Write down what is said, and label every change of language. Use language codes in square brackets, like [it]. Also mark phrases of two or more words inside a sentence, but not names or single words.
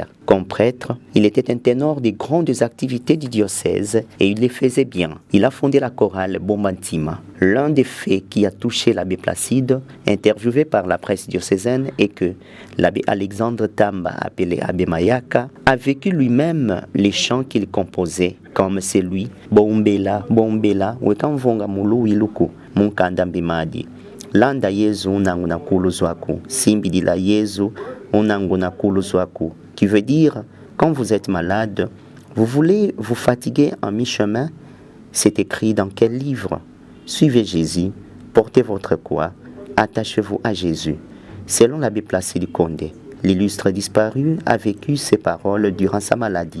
[fr] Comme prêtre, il était un ténor des grandes activités du diocèse et il les faisait bien. Il a fondé la chorale Bombantima. L'un des faits qui a touché l'abbé Placide, interviewé par la presse diocésaine, est que l'abbé Alexandre Tamba, appelé abbé Mayaka, a vécu lui-même les chants qu'il composait, comme celui Bombela, Bombela, Wekamvonga Mulu Iluku, Munkandambimadi. [kg] Landa Yezu unanguna kuluzwaku, simbidila Yezu unanguna kuluzwaku, [fr] qui veut dire, quand vous êtes malade, vous voulez vous fatiguer en mi-chemin. C'est écrit dans quel livre? Suivez Jésus, portez votre croix, attachez-vous à Jésus. Selon l'abbé Placide Condé, l'illustre disparu a vécu ces paroles durant sa maladie.